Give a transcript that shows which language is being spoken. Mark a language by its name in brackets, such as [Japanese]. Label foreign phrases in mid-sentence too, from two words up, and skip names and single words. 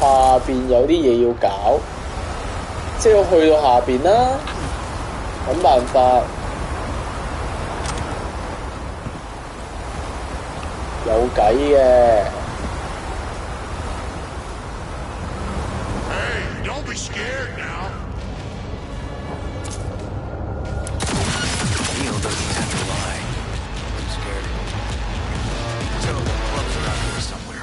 [Cantonese] 下邊有啲嘢要搞，即係要去到下邊啦，諗辦法。有計嘅。 [English] Hey, don't be scared now. Neil doesn't have to lie. I'm scared. So the clubs are out here somewhere.